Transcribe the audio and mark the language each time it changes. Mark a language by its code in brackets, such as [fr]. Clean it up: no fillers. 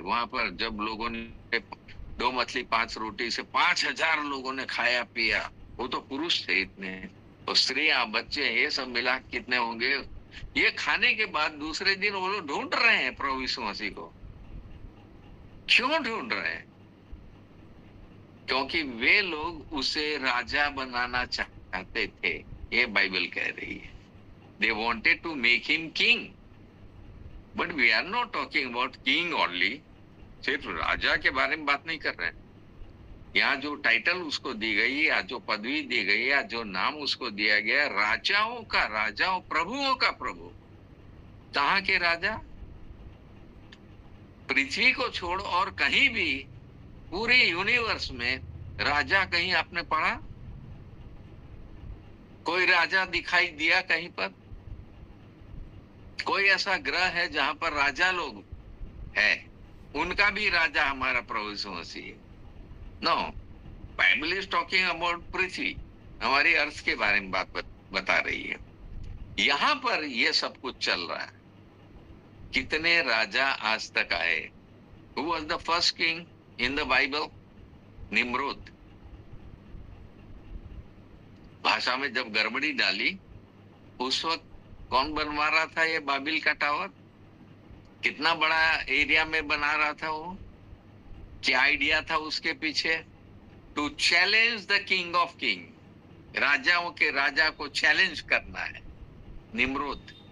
[hi] वहां पर जब लोगों ने 2 मछली 5 रोटी से 5000 लोगों ने खाया पिया, वो तो पुरुष थे इतने, और स्त्रियां, बच्चे, ये सब मिला कितने होंगे। ये खाने के बाद दूसरे दिन वो लोग ढूंढ रहे हैं प्रभु यीशु मसीह को। क्यों ढूंढ रहे हैं? क्योंकि वे लोग उसे राजा बनाना चाहते थे। ये बाइबल कह रही है। [en] They wanted to make him king. But we are not talking about king only. [hi] सिर्फ राजा के बारे में बात नहीं कर रहे हैं। यहाँ जो टाइटल उसको दी गई, या जो पदवी दी गई, या जो नाम उसको दिया गया, राजाओं का राजा और प्रभुओं का प्रभु। कहाँ के राजा? पृथ्वी को छोड़ और कहीं भी पूरे यूनिवर्स में राजा कहीं आपने पढ़ा? कोई राजा दिखाई दिया कहीं पर? कोई ऐसा ग्रह है जहां पर राजा लोग है? उनका भी राजा हमारा प्रभु यीशु मसीह है। [en] no, Bible is talking about [hi] पृथ्वी, हमारी अर्थ के बारे में बात बता रही है। यहां पर ये सब कुछ चल रहा है। कितने राजा आज तक आए? [en] Who was the first king in the Bible? [hi] Nimrod. भाषा में जब गड़बड़ी डाली, उस वक्त कौन बनवा रहा था ये बाबिल का टावर? कितना बड़ा एरिया में बना रहा था वो? क्या आइडिया था उसके पीछे? [en] to challenge the king of king, [hi] राजाओं के राजा को चैलेंज करना है, निम्रोद।